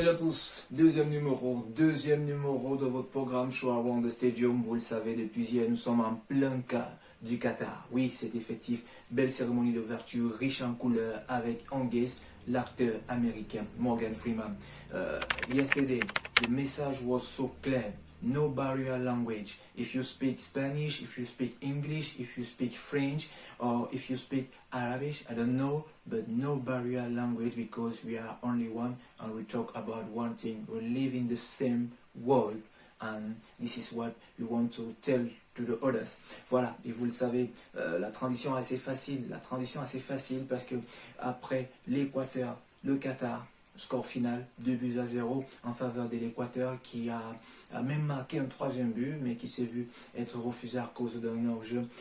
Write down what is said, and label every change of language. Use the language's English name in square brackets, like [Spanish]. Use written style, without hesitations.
[French] tous, deuxième numéro de votre programme Show Around the Stadium. Vous le savez, depuis hier, nous sommes en plein cas du Qatar. Oui, c'est effectif. Belle cérémonie d'ouverture, riche en couleurs, avec en guest l'acteur américain Morgan Freeman. [English] Yesterday, the message was so clear. No barrier language. If you speak Spanish, if you speak English, if you speak French, or if you speak Arabic, I don't know, but no barrier language because we are only one and we talk about one thing. We live in the same world and this is what we want to tell to the others. [French] Voilà, et vous le savez, la transition est assez facile parce que après l'Équateur, le Qatar, score final 2-0 en faveur de l'Équateur qui a même marqué un troisième but mais qui s'est vu être refusé à cause d'un hors-jeu.